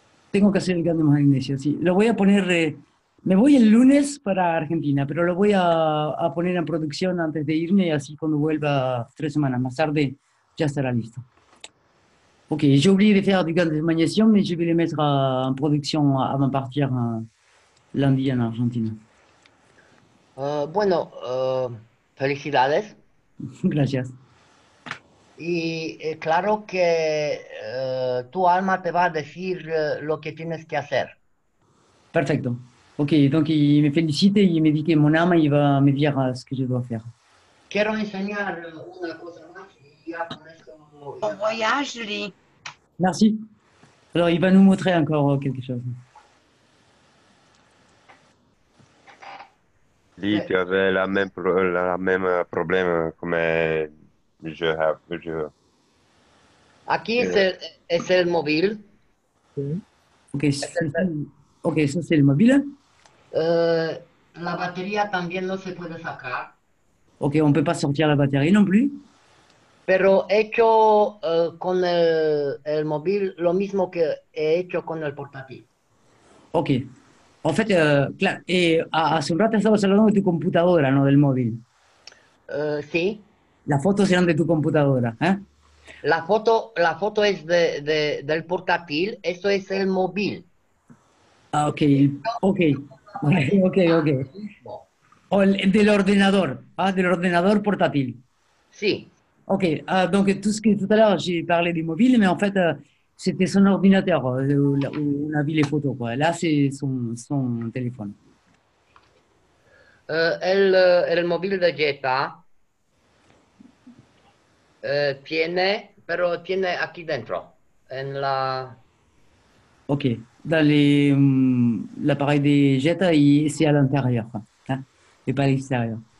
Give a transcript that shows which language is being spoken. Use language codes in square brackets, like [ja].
[es] Tengo que hacer el GAN de magnesio, sí. Lo voy a poner. Me voy el lunes para Argentina, pero lo voy a poner en producción antes de irme, así cuando vuelva 3 semanas más tarde ya estará listo. [fr] Ok, j'ai oublié de faire du gaz de magnésium, mais je vais les mettre en production avant de partir lundi en Argentine. [es] Bueno, felicidades. Gracias. Y claro que tu alma te va a decir lo que tienes que hacer. [fr] Perfecto. Ok, donc il me félicite et il me dit que mon âme, il va me dire ce que je dois faire. [es] Quiero enseñar una cosa más y ya con esto... [fr] Bon voyage, Lee. Merci. Alors, il va nous montrer encore quelque chose. Lì tu avais la même problème comme je. [es] Aquí es el móvil. [fr] Ok, ok, ça c'est le mobile. [es] La batería también no se puede sacar. [fr] Ok, on ne peut pas sortir la batterie non plus. [es] Pero he hecho con el móvil lo mismo que he hecho con el portátil. Ok. En fait, claro, hace un rato estabas hablando de tu computadora, no del móvil. Sí. Las fotos eran de tu computadora, ¿eh? La foto es del portátil, eso es el móvil. Ah, ok, ok, ok, ok. O del ordenador, del ordenador portátil. Sí. [fr] Ok, donc tout à l'heure j'ai parlé du mobile, mais en fait c'était son ordinateur où on a vu les photos. Quoi. Là c'est son téléphone. [es] El móvil de Jetta tiene aquí dentro, en la... [fr] Ok, dans l'appareil des Jetta, c'est à l'intérieur, hein, et pas à l'extérieur.